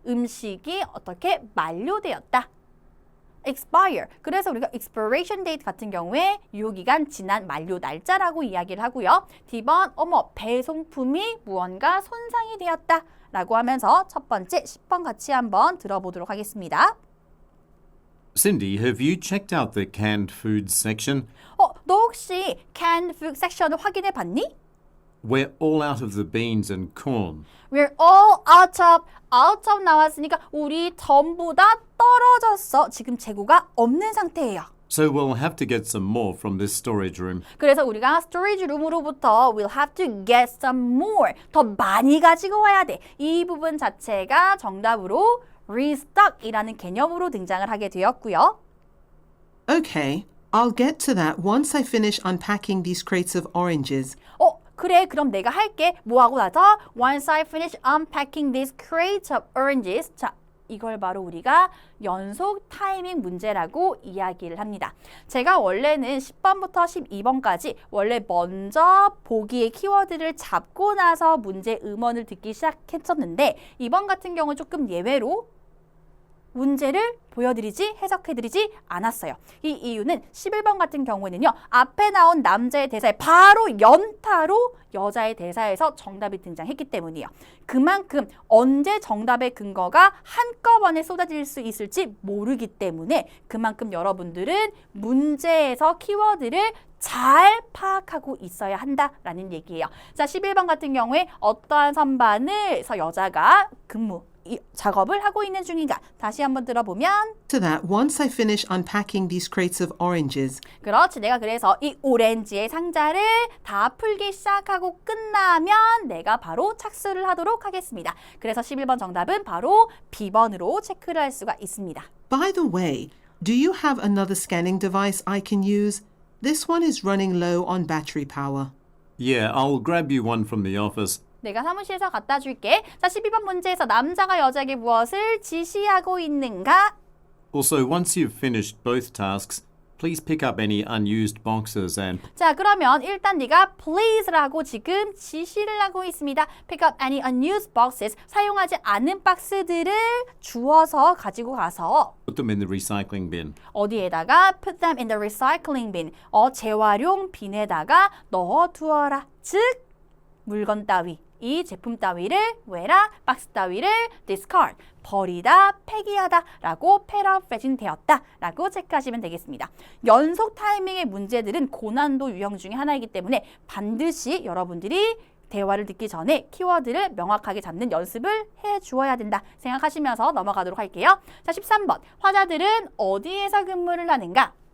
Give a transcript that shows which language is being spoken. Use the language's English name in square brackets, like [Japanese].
[Korean] 음식이 어떻게 만료되었다. [English] expire. [Korean] 그래서 우리가 expiration date 같은 경우에 유효기간 지난 만료 날짜라고 이야기를 하고요. D번. 어머, 배송품이 무언가 손상이 되었다 라고 하면서 첫 번째 10번 같이 한번 들어보도록 하겠습니다. [English] Cindy, have you checked out the canned foods section? [Korean] 너 혹시 canned food 섹션을 확인해 봤니? [English] We're all out of the beans and corn. We're all out of [Korean] 나왔으니까 우리 전부 다 떨어졌어. 지금 재고가 없는 상태예요. [English] So we'll have to get some more from this storage room. [Korean] 그래서 우리가 스토리지 룸으로부터 [English] we'll have to get some more. [Korean] 더 많이 가지고 와야 돼. 이 부분 자체가 정답으로 restock이라는 개념으로 등장을 하게 되었고요. [English] Okay, I'll get to that once I finish unpacking these crates of oranges. [Korean] 그래, 그럼 내가 할게. 뭐 하고 나서 [English] once I finish unpacking these crates of oranges. [Korean] 자, 이걸 바로 우리가 연속 타이밍 문제라고 이야기를 합니다. 제가 원래는 10번부터 12번까지 원래 먼저 보기의 키워드를 잡고 나서 문제 음원을 듣기 시작했었는데 이번 같은 경우는 조금 예외로 문제를 보여드리지, 해석해드리지 않았어요. 이 이유는 11번 같은 경우에는요. 앞에 나온 남자의 대사에 바로 연타로 여자의 대사에서 정답이 등장했기 때문이에요. 그만큼 언제 정답의 근거가 한꺼번에 쏟아질 수 있을지 모르기 때문에 그만큼 여러분들은 문제에서 키워드를 잘 파악하고 있어야 한다라는 얘기예요. 자, 11번 같은 경우에 어떠한 선반을서 여자가 이 작업을 하고 있는 중인가? 다시 한번 들어보면 [English] To that once I finish unpacking these crates of oranges. [Korean] 그렇지. 내가 그래서 이 오렌지의 상자를 다 풀기 시작하고 끝나면 내가 바로 착수를 하도록 하겠습니다. 그래서 11번 정답은 바로 B번으로 체크를 할 수가 있습니다. [English] By the way, do you have another scanning device I can use? This one is running low on battery power. Yeah, I'll grab you one from the office. [Korean] 내가 사무실에서 갖다 줄게. 자, 12번 문제에서 남자가 여자에게 무엇을 지시하고 있는가? [English] Also, once you've finished both tasks, please pick up any unused boxes and [Korean] 자, 그러면 일단 네가 please라고 지금 지시를 하고 있습니다. [English] Pick up any unused boxes. [Korean] 사용하지 않은 박스들을 주워서 가지고 가서 [English] put them in the recycling bin. [Korean] 어디에다가 [English] put them in the recycling bin. [Korean] 재활용 빈에다가 넣어두어라. 즉, 물건 따위, 이 제품 따위를 왜라? 박스 따위를 discard, 버리다, 폐기하다 라고 paraphrasing 되었다 라고 체크하시면 되겠습니다. 연속 타이밍의 문제들은 고난도 유형 중에 하나이기 때문에 반드시 여러분들이 대화를 듣기 전에 키워드를 명확하게 잡는 연습을 해주어야 된다 생각하시면서 넘어가도록 할게요. 자, 13번. 화자들은 어디에서 근무를 하는가?